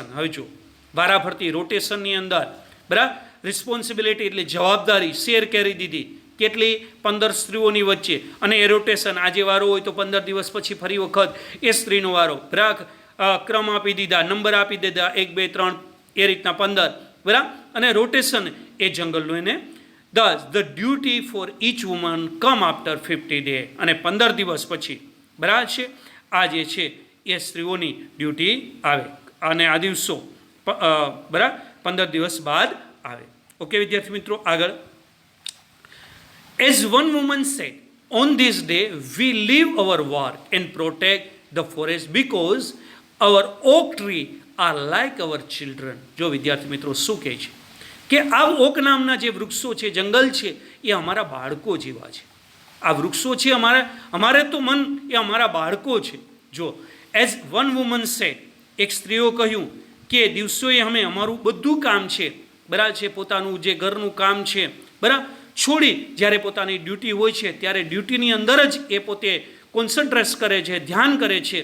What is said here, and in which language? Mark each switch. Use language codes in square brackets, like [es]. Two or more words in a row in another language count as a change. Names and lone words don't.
[gu] હવે જો વારાફરતી રોટેશનની અંદર, બરાબર, રિસ્પોન્સિબિલિટી એટલે જવાબદારી શેર કરી દીધી. કેટલી? 15 સ્ત્રીઓની વચ્ચે. અને એ રોટેશન, આજે વારો હોય તો 15 દિવસ પછી ફરી વખત એ સ્ત્રીનો વારો. બરાબર. ક્રમ આપી દીધા, નંબર આપી દીધા, 1 2 3 એ રીતના 15. બરાબર. અને રોટેશન એ જંગલનું એને [en] thus the duty for each woman come after 50 days. [gu] અને 15 દિવસ પછી, બરાબર છે, આ જે છે એ સ્ત્રીઓની ડ્યુટી આવે. અને આ દિવસો બરાબર 15 દિવસ બાદ આવે. ઓકે વિદ્યાર્થી મિત્રો, આગળ. [en] As one woman said, on this day we leave our work and protect the forest because our oak tree are like our children. [gu] જો વિદ્યાર્થી મિત્રો શું કહે છે કે આ ઓક નામના જે વૃક્ષો છે, જંગલ છે, એ અમારા બાળકો જેવા છે. આ વૃક્ષો છે અમારે તો મન એ અમારા બાળકો છે. જો [en] as one woman said, [gu] એક સ્ત્રીઓ કહ્યું કે દિવસોએ અમે અમારું બધું કામ છે, બરાબર છે, પોતાનું જે ઘરનું કામ છે, બરાબર, છોડી જ્યારે પોતાની ડ્યુટી હોય છે ત્યારે ડ્યુટીની અંદર જ એ પોતે કોન્સન્ટ્રેટ કરે છે, ધ્યાન કરે છે.